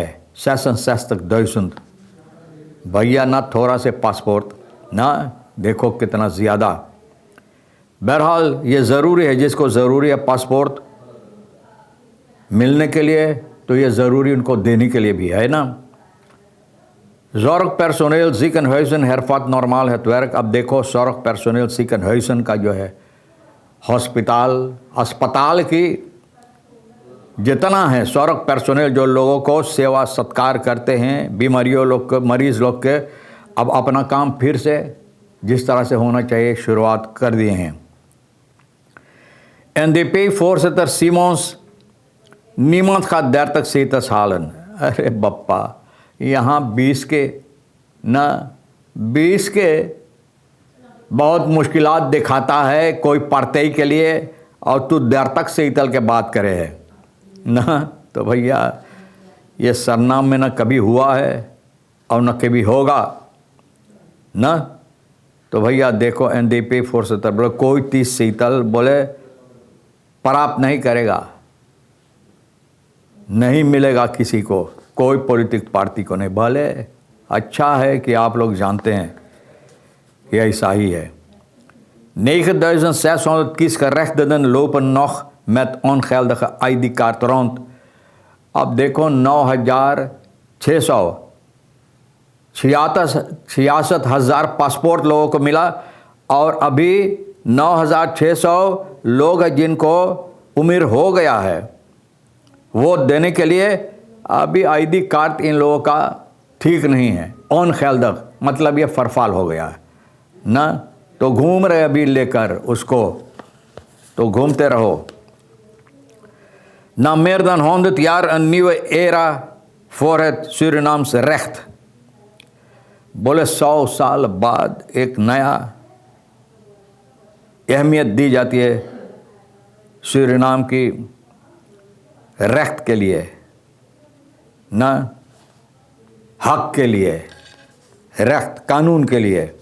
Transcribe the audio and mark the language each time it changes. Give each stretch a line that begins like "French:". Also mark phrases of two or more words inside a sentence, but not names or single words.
Caribbean Hindustani: 66,000 भैया, ना थोड़ा से पासपोर्ट, ना देखो कितना ज़्यादा। बहरहाल ये ज़रूरी है, जिसको ज़रूरी है पासपोर्ट मिलने के लिए, तो ये ज़रूरी उनको देने के लिए भी है ना।
Dutch: Zorgpersoneel ziekenhuizen hervat normaal het werk।
Caribbean Hindustani: अब देखो
Dutch: Zorgpersoneel ziekenhuizen
Caribbean Hindustani: का जो है अस्पताल की जितना है Zorgpersoneel जो लोगों को सेवा सत्कार करते हैं, बीमारियों लोग के, मरीज़ लोग के, अब अपना काम फिर से जिस तरह से होना चाहिए शुरुआत कर दिए हैं।
Dutch: NDP-voorzitter Simons, niemand gaat 30 zetels halen।
Caribbean Hindustani: अरे बप्पा, यहाँ 20 के बहुत मुश्किलात दिखाता है कोई पार्टी के लिए, और तू 30 सीटल के बात करे है ना। तो भैया ये सरनाम में ना कभी हुआ है और न कभी होगा ना। तो भैया देखो NDP-voorzitter बोले कोई 30 सीटल बोले प्राप्त नहीं करेगा, नहीं मिलेगा किसी को, कोई पॉलिटिक पार्टी को नहीं। भले अच्छा है कि आप लोग जानते हैं कि ऐसा ही है।
Dutch: 9.600 kiesgerechtigden lopen nog met ongeldige ID-kaart rond।
Caribbean Hindustani: अब देखो 9,666,000 पासपोर्ट लोगों को मिला और अभी 9,600 लोग हैं जिनको उम्र हो गया है वोट देने के लिए। अभी ID कार्ड इन लोगों का ठीक नहीं है। ongeldig मतलब ये फरफाल हो गया है ना। तो घूम रहे अभी लेकर उसको, तो घूमते रहो ना।
Dutch: meer dan 100 jaar een nieuwe era voor het Surinaamse recht।
Caribbean Hindustani: बोले 100 साल बाद एक नया अहमियत दी जाती है सूरीनाम की रेख्त के लिए ना, हक के लिए, रेख्त कानून के लिए।